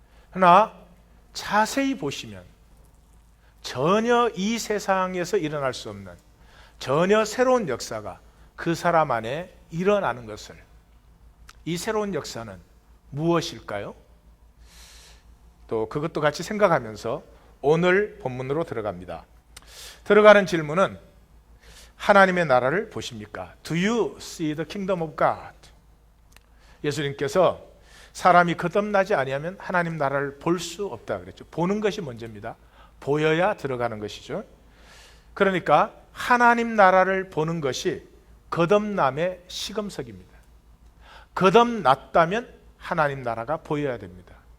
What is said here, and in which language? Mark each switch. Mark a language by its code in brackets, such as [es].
[ko] 그러나 자세히 보시면 전혀 이 세상에서 일어날 수 없는 전혀 새로운 역사가 그 사람 안에 일어나는 것을, 이 새로운 역사는 무엇일까요? 또 그것도 같이 생각하면서 오늘 본문으로 들어갑니다. 들어가는 질문은 하나님의 나라를 보십니까? [en] Do you see the kingdom of God? [ko] 예수님께서 사람이 거듭나지 아니하면 하나님 나라를 볼 수 없다 그랬죠. 보는 것이 먼저입니다. 보여야 들어가는 것이죠. 그러니까 하나님 나라를 보는 것이 거듭남의 시금석입니다. 거듭났다면 하나님 나라가 보여야 됩니다.